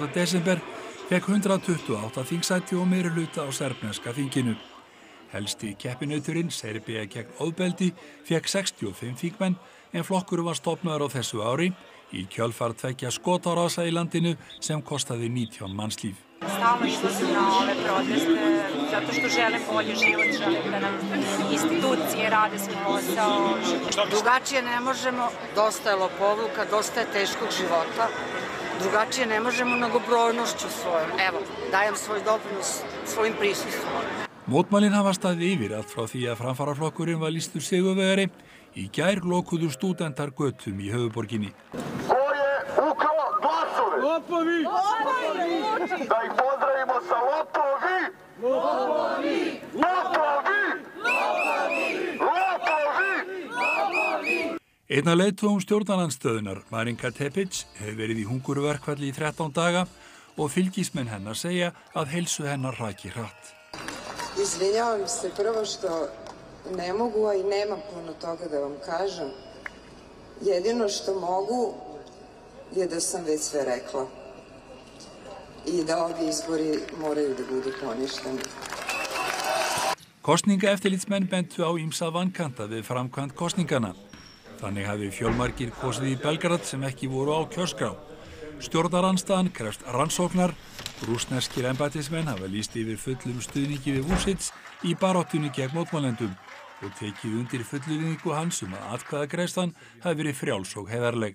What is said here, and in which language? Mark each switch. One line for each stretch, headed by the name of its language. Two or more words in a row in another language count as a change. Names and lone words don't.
Icelandic: desember, fékk 128 þingsæti og meirihluta á serbneska þinginu. Helsti keppinauturinn, Serbía gegn ofbeldi, fékk 65 þingmenn, en flokkur var stofnaður á þessu ári í kjölfar tveggja skotárása í landinu sem kostaði 19 mannslíf.
Serbian: Stalno izlazim na ove proteste zato što želim bolji život, želim da nam institucije rade svoj posao. Drugačije ne možemo, dosta je lopovluka, dosta je teškog života. Drugačije ne možemo mnogobrojnošću svojom. Evo, dajem svoj doprinos svojim prisustvom.
Icelandic: Mótmælin hafa staðið yfir allt frá því að framfaraflokkurinn var lýstur sigurvegari. Í gær lokuðu stúdentar götum í höfuðborginni.
Serbian: Lopovi! Da ih pozdravimo sa lopovi! Lopovi! Lopovi! Lopovi!
Icelandic: Einn af leiðtogum stjórnarandstöðunar, Marinka Tepić, hefur verið í hungurverkfalli í 13 daga og fylgismenn hennar segja að heilsu hennar hraki hratt.
Serbian: Izvinjavam se prvo što ne mogu, a i nemam puno toga da vam kažem. Jedino što mogu je da sam već sve rekla i da ovi izbori moraju da budu poništeni.
Icelandic: Kosningaeftirlitsmenn bentu á ýmsa vankanta við framkvæmd kosningana. Þannig hafi fjölmargir kosið í Belgrad sem ekki voru á kjörskrá. Stjórnarandstaðan krefst rannsóknar. Rússneskir embættismenn hafa lýst yfir fullum stuðningi við Vučić í baráttunni gegn mótmælendum og tekið undir fullyrðingu hans að atkvæðagreiðslan hafi verið frjáls og heiðarleg.